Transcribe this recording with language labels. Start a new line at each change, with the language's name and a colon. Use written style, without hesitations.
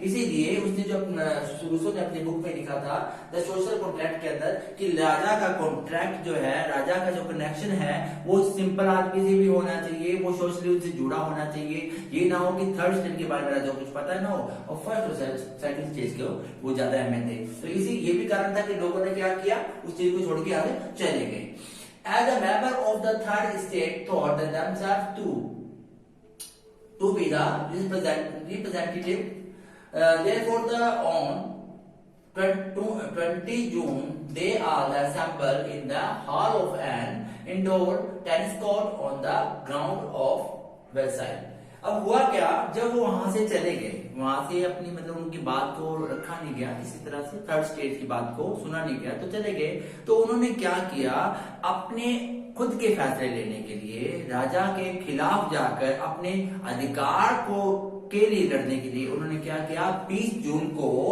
Hindi: इसीलिए उसने जो रूसो ने अपनी बुक में लिखा था द सोशल कॉन्ट्रैक्ट के अंदर कि राजा का कॉन्ट्रैक्ट जो है, राजा का जो कनेक्शन है वो सिंपल आदमी से भी होना चाहिए, वो सोशली उससे जुड़ा होना चाहिए। ये ना हो कि थर्ड स्टेज के बारे में राजा को कुछ पता ना हो और फर्स्ट और सेकंड स्टेज के वो ज्यादा अहमियत है। तो इसी ये भी कारण था कि लोगों ने क्या किया, उस चीज को छोड़ के आगे चले गए।
English: As a member of the third state thought that themselves to be the representative, therefore on 20 June they all assembled in the hall of an indoor tennis court on the ground of Versailles.
Hindi: अब हुआ क्या, जब वो वहां से चले गए, वहां से अपनी मतलब उनकी बात को रखा नहीं गया, इसी तरह से थर्ड स्टेज की बात को सुना नहीं गया, तो चले गए। तो उन्होंने क्या किया, अपने खुद के फैसले लेने के लिए राजा के खिलाफ जाकर अपने अधिकार को के लिए लड़ने के लिए उन्होंने क्या किया, 20 जून को